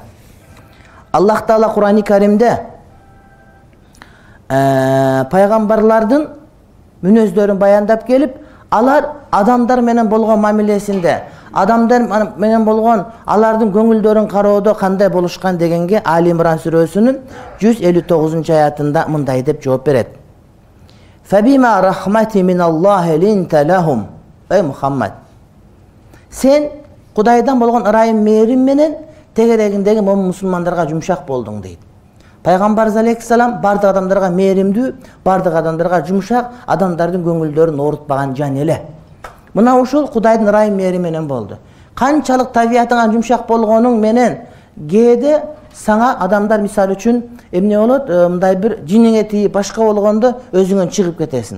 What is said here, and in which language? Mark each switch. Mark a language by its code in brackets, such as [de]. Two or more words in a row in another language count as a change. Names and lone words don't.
[ky] Аллах Таала Кур'ан-ы Каримде пайгамбарлардын мүнөздөрүн баяндап келип, алар адамдар менен болгон мамилесинде, адамдар менен болгон алардын көңүлдөрүн кароодо кандай болушкан дегенге Али Имран сүрөсүнүн 159-аятында мындай деп жооп берет. [ar] فبما رحمة من الله لنت لهم. [tr] Ey Muhammed, [ky] sen Кудайдан болгон ырайым мээрим менен тегерегиндеги момун мусулмандарга жумшак болдуң дейт. Пайгамбар алейхиссалам бардык адамдарга мээримдүү, бардык адамдарга жумшак, адамдардын көңүлдөрүн оорутпаган жан эле. Мына ушул Кудайдын ырайым мээри менен болду. Канчалык табиятыңа жумшак болгонуң менен кээде саңа адамдар мисалы үчүн эмне болот, мындай бир жиниңе тиип башка болгондо өзүңөн чыгып кетесиң.